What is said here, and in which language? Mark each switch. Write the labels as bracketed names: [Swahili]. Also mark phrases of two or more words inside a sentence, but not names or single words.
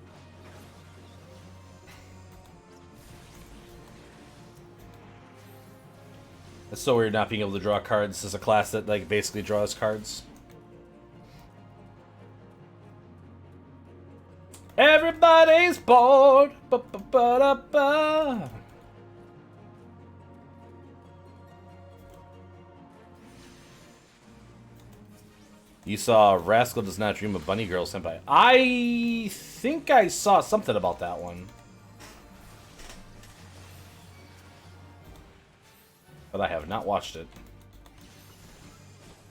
[English] It's so weird not being able to draw cards as a class that like basically draws cards. Everybody's bored. Ba-ba-ba-da-ba. You saw Rascal Does Not Dream of Bunny Girl Senpai. I think I saw something about that one. But I have not watched it.